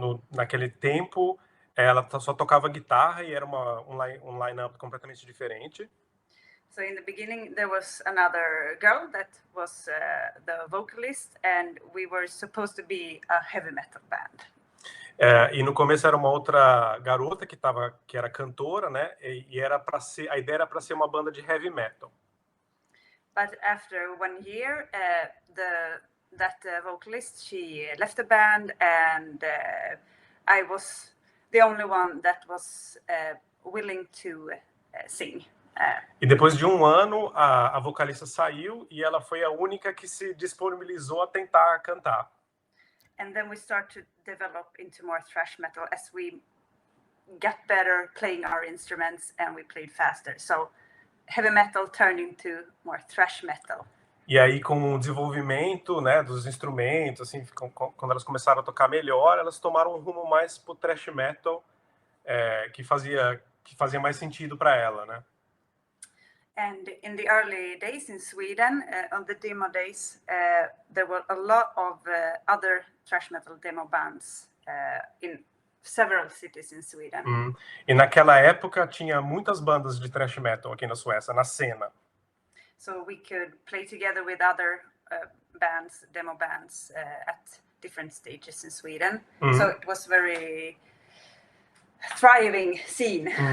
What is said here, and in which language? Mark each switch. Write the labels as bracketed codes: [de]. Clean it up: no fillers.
[pt] Naquele tempo, ela só tocava guitarra e era um line-up completamente diferente. [en] So in the beginning, there was another girl that was the vocalist, and we were supposed to be a heavy metal band. [pt] E no começo era uma outra garota que era cantora, né? E a ideia era para ser uma banda de heavy metal. [en] But after 1 year, that vocalist, she left the band, and I was the only one that was willing to sing. [pt] E depois de 1 ano, a vocalista saiu e ela foi a única que se disponibilizou a tentar cantar. [en] And then we start to develop into more thrash metal as we get better playing our instruments and we played faster. So heavy metal turned into more thrash metal. [pt] E aí, com o desenvolvimento, né, dos instrumentos, assim, quando elas começaram a tocar melhor, elas tomaram um rumo mais pro thrash metal, que fazia mais sentido para ela, né? [en] And in the early days in Sweden, on the demo days, there were a lot of other thrash metal demo bands in several cities in Sweden. [pt] E naquela época tinha muitas bandas de thrash metal aqui na Suécia, na cena. [en] So we could play together with other bands, demo bands, at different stages in Sweden. So it was very thriving scene.